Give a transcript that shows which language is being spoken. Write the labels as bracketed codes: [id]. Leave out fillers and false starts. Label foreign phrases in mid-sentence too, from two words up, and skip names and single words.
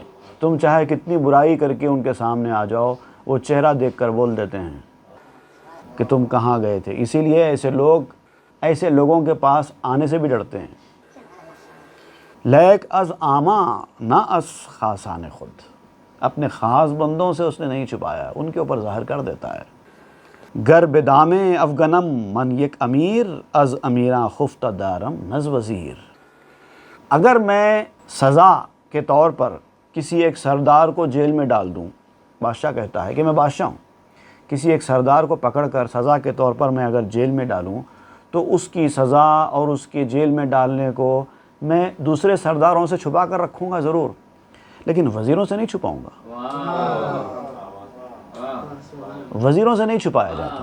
[ur] تم چاہے کتنی برائی کر کے ان کے سامنے آ جاؤ، وہ چہرہ دیکھ کر بول دیتے ہیں کہ تم کہاں گئے تھے۔ اسی لیے ایسے لوگوں کے پاس آنے سے بھی ڈرتے ہیں۔ [fa] لیک از آما نہ از خاصان خود، [ur] اپنے خاص بندوں سے اس نے نہیں چھپایا، ان کے اوپر ظاہر کر دیتا ہے۔ [fa] گر بدام افغنم من یک امیر، از امیراں خفتہ دارم نز وزیر۔ [ur] اگر میں سزا کے طور پر کسی ایک سردار کو جیل میں ڈال دوں، بادشاہ کہتا ہے کہ میں بادشاہ ہوں، کسی ایک سردار کو پکڑ کر سزا کے طور پر میں اگر جیل میں ڈالوں تو اس کی سزا اور اس کے جیل میں ڈالنے کو میں دوسرے سرداروں سے چھپا کر رکھوں گا ضرور، لیکن وزیروں سے نہیں چھپاؤں گا، وزیروں سے نہیں چھپایا جاتا۔